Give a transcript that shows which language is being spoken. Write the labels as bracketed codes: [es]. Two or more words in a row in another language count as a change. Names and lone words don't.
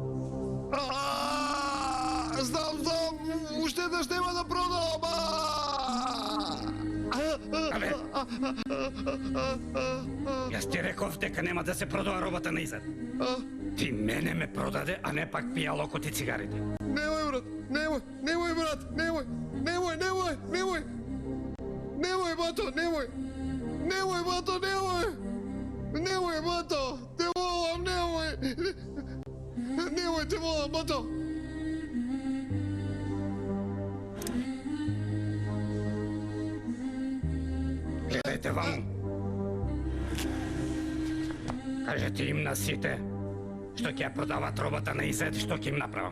[mk] Знам, уште еднаш нема да продам. Абе, јас ти реков дека нема да се продава робата на Изет. Ти мене ме продаде, а не пак пијалокот и цигарите. Немој, брат, немој, брат, немој, бато, немој, бато, немој, бато, те волам, немој, те волам, бато. Гледајте ваму. Кажете им на сите, што ќе ја продават робата на изет, што ќе им направам.